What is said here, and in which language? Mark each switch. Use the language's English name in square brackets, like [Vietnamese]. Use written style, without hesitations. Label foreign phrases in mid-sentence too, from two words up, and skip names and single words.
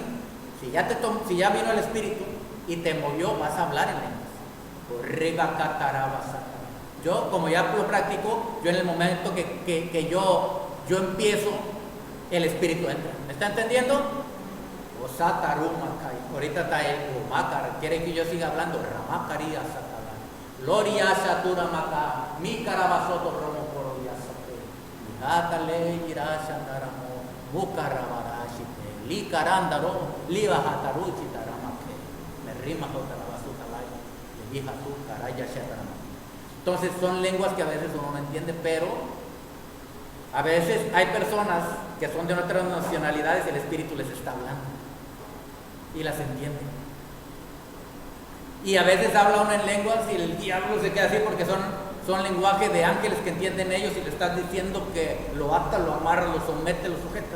[Spanish] Si ya vino el Espíritu y te movió, vas a hablar en lenguas. Yo, como ya lo practico, yo en el momento que yo empiezo el Espíritu entra. ¿Me está entendiendo? Osatarumakai. Ahorita está el Umakar. ¿Quiere que yo siga hablando? Ramakaria Satara. Gloria Saturamaka. Mi Carabasoto Romo Porodiasate. Atale Irashandaramo. Mukarabarashite. Li Karandaro. Liva Hataruchi Taramake. Me rima Jotarabasutalay. Le hija tu Karaya Shataramake. Entonces son lenguas que a veces uno no entiende, pero a veces hay personas que son de otras nacionalidades y el Espíritu les está hablando y las entiende. Y a veces habla uno en lenguas y el diablo se queda así porque son lenguajes de ángeles que entienden ellos y le estás diciendo que lo ata, lo amarra, lo somete, lo sujetas.